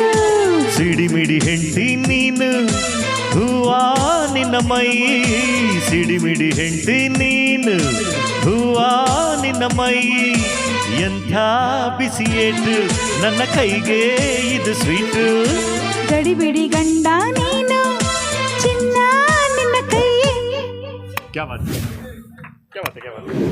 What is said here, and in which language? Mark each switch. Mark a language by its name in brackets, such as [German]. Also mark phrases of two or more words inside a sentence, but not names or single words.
[Kannada] ಸಿಡಿಮಿಡಿ ಹೆಂಡ್ತಿ ನೀನು ಹೂವಾ ನಿನ್ನ ಮೈ, ಸಿಡಿಮಿಡಿ ಹೆಂಡ್ತಿ ನೀನು ಹೂವಾ ನಿನ್ನ ಮೈ, ಎಂಥ ಬಿಸಿ ಏಟು ನನ್ನ ಕೈಗೆ ಇದು ಸ್ವೀಟು. ಗಡಿಬಿಡಿ ಗಂಡ ನೀನು ಚಿನ್ನ ನಿನ್ನ ಕೈ. [Hindi] क्या बात है, क्या बात है, क्या बात है.